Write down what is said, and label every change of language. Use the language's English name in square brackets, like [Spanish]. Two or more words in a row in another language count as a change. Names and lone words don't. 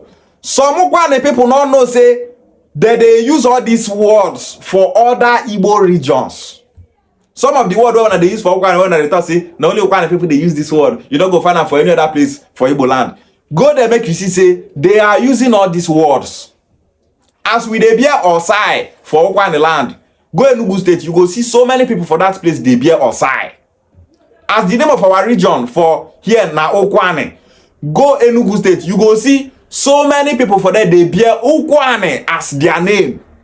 [Nigerian Pidgin] Some Ukwuani people don't know say that they use all these words for other Igbo regions. Some of the words when they use for Ukwuani, when they talk say, not only Ukwuani people they use this word. You don't go find them for any other place for Igbo land. Go there make you see say they are using all these words. As we dey bear Osai for Ukwuani land, go Enugu State, you go see so many people for that place they bear Osai. As the name of our region for here na Ukwuani, go Enugu State, you go see so many people for there they bear Ukwuani as their name.